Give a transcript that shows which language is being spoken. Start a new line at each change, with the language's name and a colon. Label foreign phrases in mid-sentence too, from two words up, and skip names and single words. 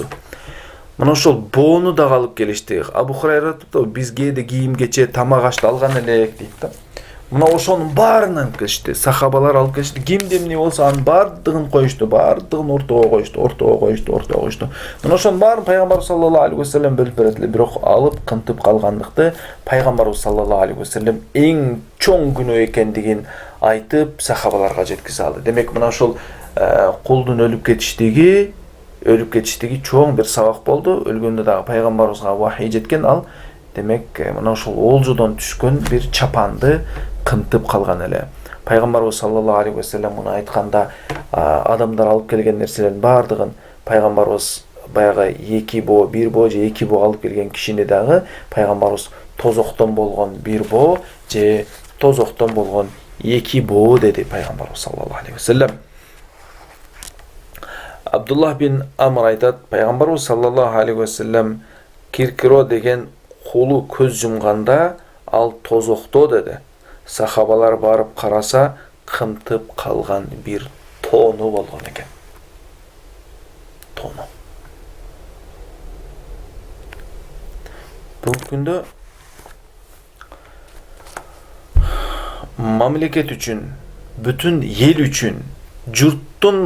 Kyrgyz: Мына ошол боону да алып келишти. Абу Хурайра бизге да кийим кече, тамак ашты алган элек дейт да. Мына ошонун баарын алып келишти. Сахабалар алып келишти. Кимде эмне болсо анын баардыгын коюшту, баардыгын ортого коюшту. Мына ошонун баарын пайгамбар
Arabic: صلى الله عليه وسلم
Kyrgyz: бөлүп берет эле. Бирок алып кынтып калгандыкты пайгамбарыбыз
Arabic: صلى الله عليه وسلم
Kyrgyz: эң чоң күнөө экендигин айтып сахабаларга жеткизе алды. Демек мына ошол кулдун өлүп кетиштиги чоң бир сабак болду. Өлгөндө дагы пайгамбарыбызга вахий жеткен, ал демек мына ошол олжодон түшкөн бир чапанды кымтып калган эле. Пайгамбарыбыз
Arabic: صلى الله عليه وسلم
Kyrgyz: муну айтканда адамдар алып келген нерселердин баардыгын пайгамбарыбыз баягы эки боо, бир боо же эки боо алып келген кишини дагы пайгамбарыбыз тозоктон болгон бир боо же тозоктон болгон эки боо деди пайгамбарыбыз
Arabic: صلى الله عليه وسلم.
Kyrgyz: Абдуллах бин Амр айтат, пайгамбарыбыз
Arabic: صلى الله عليه وسلم
Kyrgyz: Киркиро деген кулу көз жумганда ал тозокто деди. Сахабалар барып караса, кымтып калган бир тоону болгон экен. Тоону. Бул күндө мамлекет үчүн, бүтүн эл үчүн, журттун